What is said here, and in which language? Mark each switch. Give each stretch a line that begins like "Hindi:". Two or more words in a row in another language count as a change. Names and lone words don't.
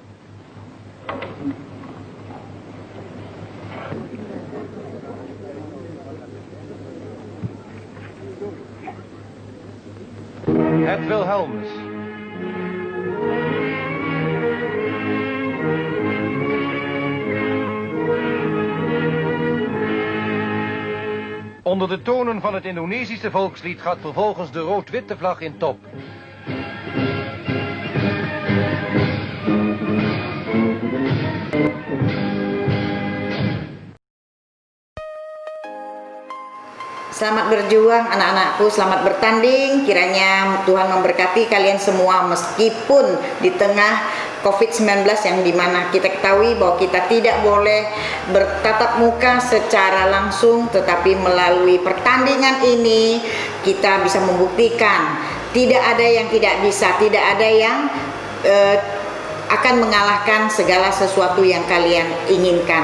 Dutch: Het Wilhelmus. Onder de tonen van het Indonesische volkslied gaat vervolgens de rood-witte vlag in top.
Indonesian: Selamat berjuang anak-anakku, selamat bertanding. Kiranya Tuhan memberkati kalian semua meskipun di tengah COVID-19 yang dimana kita ketahui bahwa kita tidak boleh bertatap muka secara langsung, tetapi melalui pertandingan ini kita bisa membuktikan tidak ada yang tidak bisa, tidak ada yang akan mengalahkan segala sesuatu yang kalian inginkan.